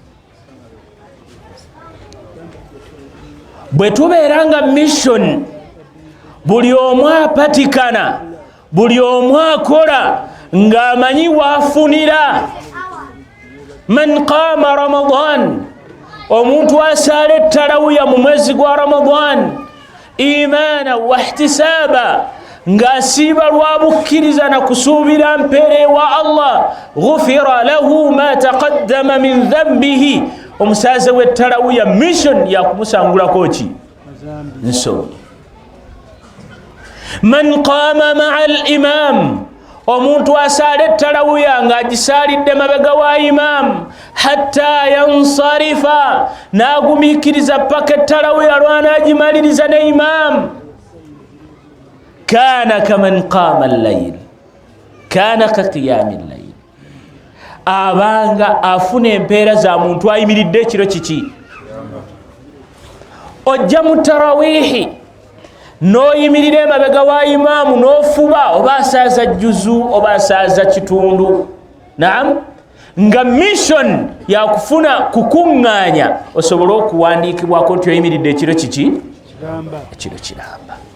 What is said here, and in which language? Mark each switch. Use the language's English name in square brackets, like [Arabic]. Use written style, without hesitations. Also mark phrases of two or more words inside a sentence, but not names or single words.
[Ganda] bwe tubeera nga mission buli omu apatikana buli omu akola ng'amanyi waafunira [Arabic] من قام رمضان [Ganda] omuntu asaala ettalawiya mu mwezi gwa ramadan [Arabic] إيمانا واحتسابا [Ganda] ng'asiiba lwa bukkiriza na kusuubira mpeera ewa allah [Arabic] غفر له ما تقدم من ذنبه [Ganda] omusaaze w'ettalawiya mission yakumusangulako ki nsobi [Arabic] من قام مع الإمام [Ganda] omuntu asaala ettalawiya ng'agisaalidde mabega wa imam [Arabic] حتى ينصرف [Ganda] n'agumiikiriza paka ettalawiya lw'anaagimaliriza ne imam [Arabic] كان كمن قام الليل كان كقيام الليل [Ganda] abanga afuna empeera za muntu ayimiridde ekiro kiki ojja mu tarawiihi n'oyimirira emabega wa imaamu n'ofuba oba asaaza juzu oba asaaza kitundu naam nga mission ya kufuna kukunganya osobola okuwandiikibwako nti oyimiridde ekiro kiki ekiro kiramba.